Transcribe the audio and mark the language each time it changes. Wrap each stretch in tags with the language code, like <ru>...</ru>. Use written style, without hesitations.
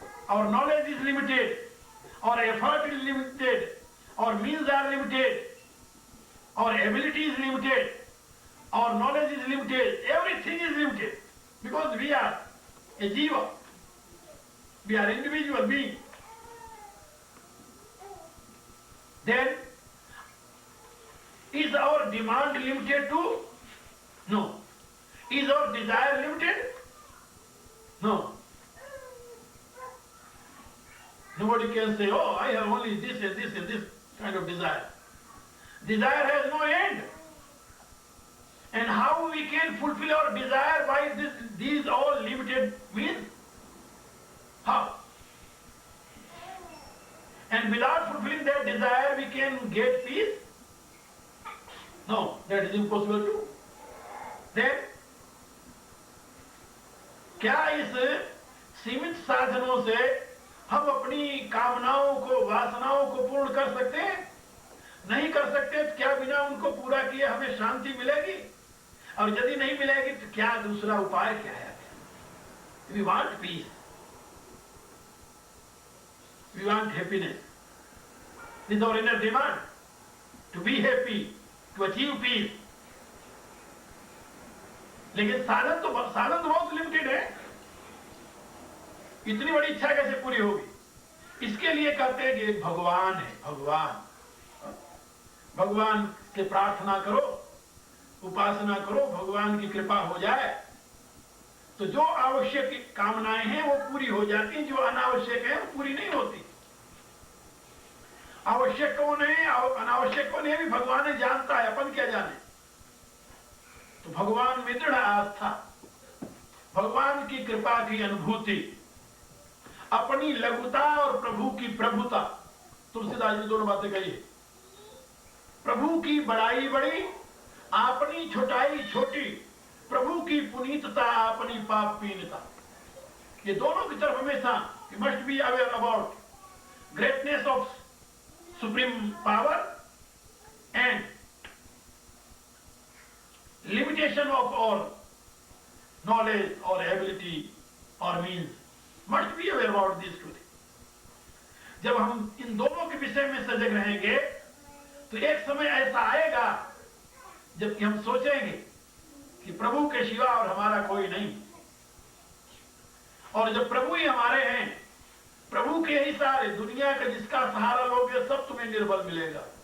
<en>और knowledge is limited, और effort is limited, और मीन्स आर लिमिटेड, और एबिलिटी इज लिमिटेड, और knowledge is limited, everything is limited, because we are a जीव, we are individual being. Then is our demand limited to? No. Is our desire limited? No. Nobody can say, oh, I have only this and this and this kind of desire. Desire has no end. And how we can fulfill our desire by these all limited means? How? And without fulfilling that desire, we can get peace? No, that is impossible too.</en> <hi>Then, क्या इस सीमित साधनों से हम अपनी कामनाओं को, वासनाओं को पूर्ण कर सकते हैं? नहीं कर सकते। तो क्या बिना उनको पूरा किए हमें शांति मिलेगी? और यदि नहीं मिलेगी तो क्या दूसरा उपाय क्या है?</hi> <en>We want peace. We want happiness. This is our inner demand. To be happy, to achieve peace.</en> <hi>लेकिन साधन तो बहुत लिमिटेड है। इतनी बड़ी इच्छा कैसे पूरी होगी? इसके लिए कहते हैं कि एक भगवान है, भगवान से प्रार्थना करो, उपासना करो, भगवान की कृपा हो जाए तो जो आवश्यक कामनाएं हैं वो पूरी हो जाती हैं, जो अनावश्यक है वो पूरी नहीं होती। आवश्यक कौन है, अनावश्यक कौन है, भी भगवान ने जानता है, अपन क्या जाने। तो भगवान में दृढ़ आस्था, भगवान की कृपा की अनुभूति, अपनी लघुता और प्रभु की प्रभुता, तुलसीदास जी दोनों बातें कही। प्रभु की बड़ाई बड़ी, अपनी छोटाई छोटी, प्रभु की पुनीतता, अपनी पापहीनता। ये दोनों की तरफ हमेशा</hi> <en>you must be aware about greatness of supreme power and limitation of our knowledge or ability or means. Must be aware about these two things.</en> <hi>जब हम इन दोनों के विषय में सजग रहेंगे तो एक समय ऐसा आएगा जबकि हम सोचेंगे कि प्रभु के सिवा और हमारा कोई नहीं, और जब प्रभु ही हमारे हैं, प्रभु के ही सहारे, दुनिया का जिसका सहारा लोगे सब तुम्हें निर्बल मिलेगा।</hi>